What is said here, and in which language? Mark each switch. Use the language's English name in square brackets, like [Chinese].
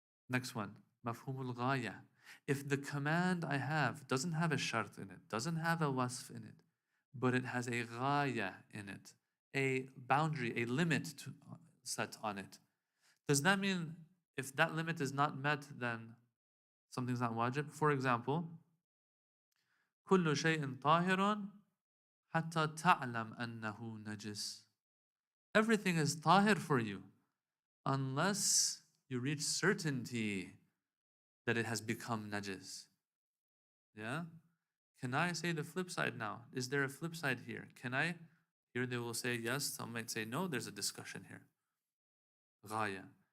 [English] Next one, mafhumul ghaya. If the command I have doesn't have a shart in it, doesn't have a wasf in it, but it has a ghaya in it, a boundary, a limit set on it, does that mean if that limit is not met, then something's not wajib? For example, [Arabic] كل شيء طاهر حتى تعلم أنه نجس. [English] Everything is tahir for you unless you reach certainty that it has become najis. Yeah? Can I say the flip side now? Is there a flip side here? Can I? Here they will say yes, some might say no, there's a discussion here. Ghaya.